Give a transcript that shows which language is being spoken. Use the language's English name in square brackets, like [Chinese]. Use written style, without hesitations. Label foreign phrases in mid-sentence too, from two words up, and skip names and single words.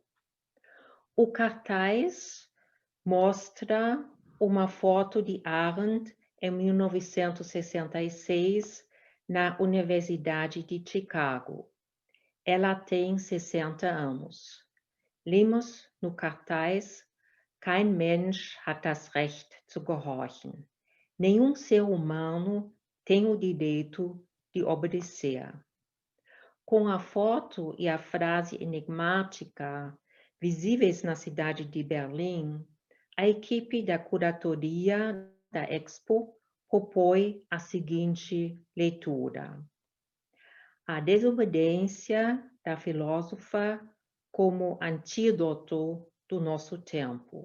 [Portuguese] O cartaz mostra uma foto de Arendt em 1966 na Universidade de Chicago. Ela tem 60 anos. Lemos no cartaz: [German] Kein Mensch hat das Recht zu gehorchen. [Portuguese] Nenhum ser humano tem o direito de obedecer. Com a foto e a frase enigmática visíveis na cidade de Berlim, a equipe da curatoria da Expo propõe a seguinte leitura: a desobediência da filósofa como antídoto do nosso tempo.